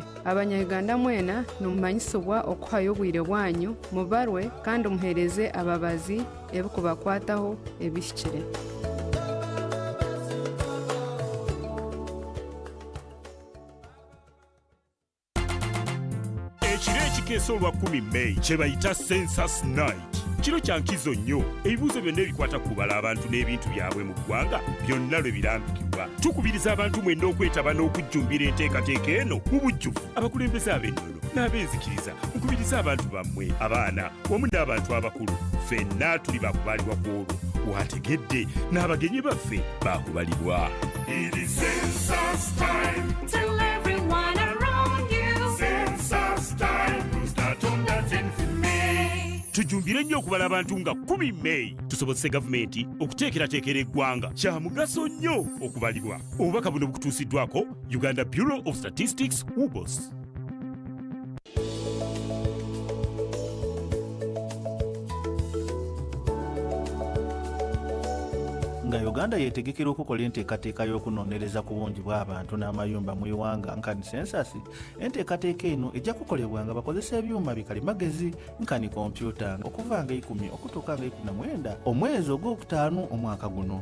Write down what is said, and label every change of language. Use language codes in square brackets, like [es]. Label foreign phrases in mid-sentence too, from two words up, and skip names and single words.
[nyo] Abanya-Uganda mwena nimumanyisibwa okuhayo obwire bwanyu mubarwe kandi muhereze ababazi ebikubakwataho ebihikire. [lg] Ekiro ekikeesa olwa 10 May kye bayita [en] Census Night. [lg] Kiro kya nkizo nnyo, ebibuuzo byonna ebikwata ku kubala abantu n'ebintu byabwe mu ggwanga byonna lwe birambikibwa. Tukubiriza abantu mwenda okwetaba n'okujjumbira enteekateeka eno mu bujjuvu. Abakulembeze ab'ennono n'abeenzikiriza mukubiriza abantu bammwe, abaana wamu n'abantu abakulu. Ffenna tuli bakubalibwa ku olwo. Wategedde n'abagenyi baffe baakubalibwa. [en] It is Census time. Tell everyone around you. Census time. Start on that 10th May. [lg] Tujumbire nnyo okubala abantu nga 10 May. Tusobozese gavumenti okuteekerateekera eggwanga. Kya mugaso nnyo okubalibwa. Obubaka buno bukutuusiddwako Uganda Bureau of Statistics UBOS. nga Uganda yeetegekera okukola enteekateeka y'okunoonyereza ku bungi bw'abantu n'amayumba mu iwanga nkani census, enteekateeka eno ejja kukolebwa nga bakozesa ebyuma bikalimagezi nkani kompyuta okuva nga 10 okutuuka nga 19 omwezi ogw'okutaano omwaka guno.